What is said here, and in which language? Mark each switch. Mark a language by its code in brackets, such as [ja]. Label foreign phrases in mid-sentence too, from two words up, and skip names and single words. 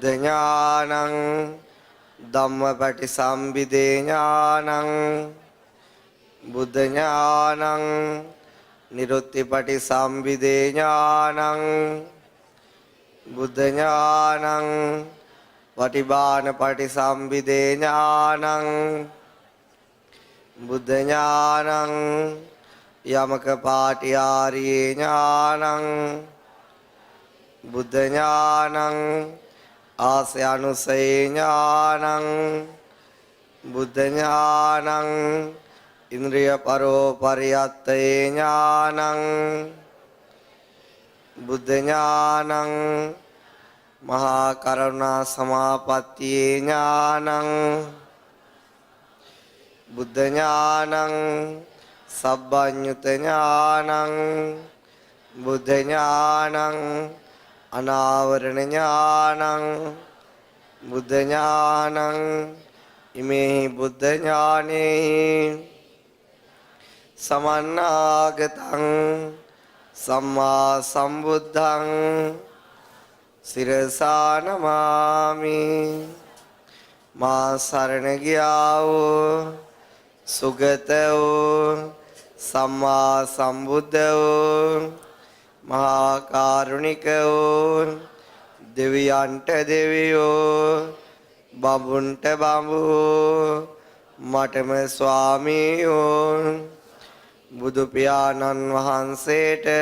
[pi] ඥානං ධම්මපටි සම්බිදේ ඥානං බුද්ධ ඥානං නිරුත්තිපටි සම්බිදේ ඥානං බුද්ධ ඥානං වටිබානපටි සම්බිදේ ඥානං බුද්ධ ඥානං යමක පාටිආරියේ ඥානං බුද්ධ ඥානං ආසය අනුසය ඥානං බුද්ධ ඥානං ඉන්ද්‍රිය පරෝ පරියත්තේ ඥානං බුද්ධ ඥානං මහා කරුණා සමාපත්තියේ ඥානං බුද්ධ ඥානං සබ්බඤ්ඤුත ඥානං බුද්ධ ඥානං අනාවරණ ඥානං බුද්ධ ඥානං ඉමේ බුද්ධ ඥානේ සමන්නාගතං සම්මා සම්බුද්ධං සිරසා නමාමි [si] මා සරණ ගියා වූ සුගත වූ සම්මා සම්බුද්ධ වූ මහා කරුණික වූ දෙවියන්ට දෙවියෝ බඹුන්ට බඹුෝ මටම ස්වාමීයෝ බුදු පියාණන් වහන්සේට